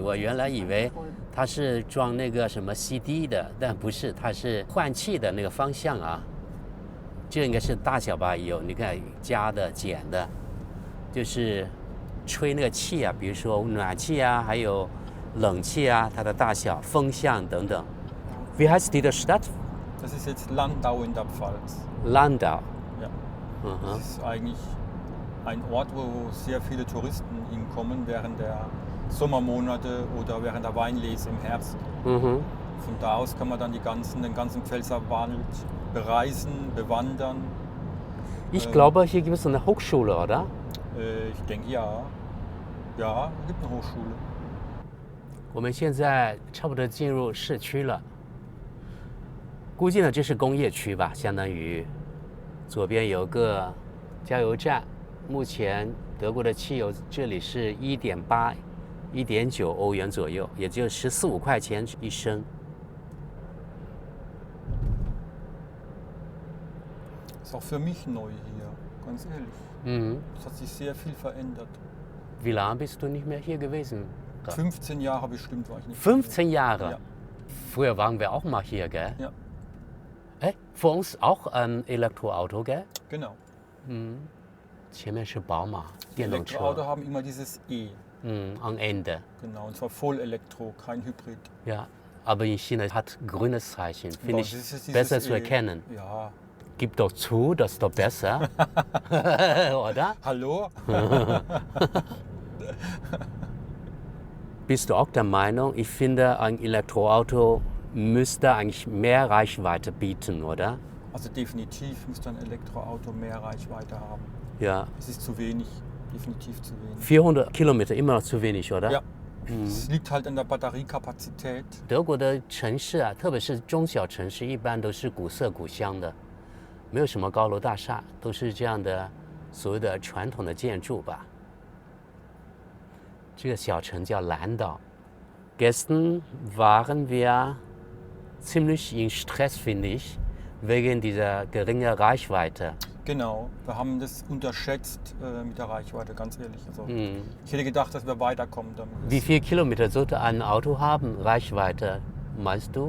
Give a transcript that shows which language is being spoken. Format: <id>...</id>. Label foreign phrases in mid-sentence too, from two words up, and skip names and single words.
<zh>我原来以为它是装那个什么 CD 的，但不是，它是换气的那个方向啊。这应该是大小吧，有你看加的、减的，就是吹那个气啊，比如说暖气啊，还有冷气啊，它的大小、风向等等。</zh> <de>Wie heißt die Stadt? Das ist jetzt Landau in der Pfalz. Landau. Ja. Mhm. Das ist eigentlich ein Ort, wo sehr viele Touristen hinkommen während der Sommermonate oder während der Weinlese im Herbst. Mhm. Von da aus kann man dann den ganzen Pfälzerwald bereisen, bewandern. Ich glaube, hier gibt es eine Hochschule, oder? Ich denke ja. Ja, es gibt eine Hochschule.</de> <zh>我们现在差不多进入市区了，估计呢这是工业区吧，相当于左边有个加油站。目前德国的汽油这里是1.8、1.9欧元左右，也就14、15块钱一升。</zh> <de>Ist auch für mich neu hier, ganz ehrlich. Mhm. Es hat sich sehr viel verändert. Wie lange bist du nicht mehr hier gewesen? 15 Jahre bestimmt war ich nicht. 15 Jahre? Ja. Früher waren wir auch mal hier, gell? Ja, Für uns auch ein Elektroauto, gell? genau.</de> <zh>前面是宝马电动 Elektroauto 车，</zh> <de>haben immer dieses E. am Ende. Genau, und zwar Vollelektro, kein Hybrid. Ja, aber in China hat grünes Zeichen. Finde Genau, ich das ist dieses besser zu E. erkennen. Ja. Gib doch zu, das ist doch besser. Oder? Hallo? Bist du auch der Meinung, ich finde, ein Elektroauto müsste eigentlich mehr Reichweite bieten, oder? Also definitiv müsste ein Elektroauto mehr Reichweite haben. Ja, Es ist zu wenig, definitiv zu wenig. 400 Kilometer immer noch zu wenig, oder? Ja, es liegt halt an der Batteriekapazität.</de> <zh>德国的城市啊，特别是中小城市，一般都是古色古香的，没有什么高楼大厦，都是这样的所谓的传统的建筑吧。这个小城叫兰岛。</zh> <de>Gestern waren wir ziemlich in Stress, finde ich, wegen dieser geringen Reichweite. Genau, wir haben das unterschätzt mit der Reichweite, ganz ehrlich. Also, ich hätte gedacht, dass wir weiterkommen damit. Wie viel Kilometer sollte ein Auto haben, Reichweite, meinst du?</de>